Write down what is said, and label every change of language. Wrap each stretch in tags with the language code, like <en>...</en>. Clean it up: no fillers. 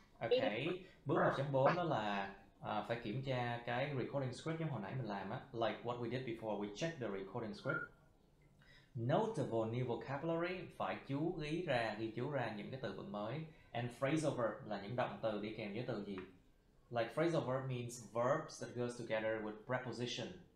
<vi>Ok, bước 1.4 đó là phải kiểm tra cái recording script giống hồi nãy mình làm á.</vi> <en>Like what we did before, we checked the recording script. Notable new vocabulary,</en> <vi>phải ghi chú ra những cái từ vựng mới. And phrasal verb là những động từ đi kèm với từ gì.</vi> <en>Like phrasal verb means verbs that goes together with preposition.</en>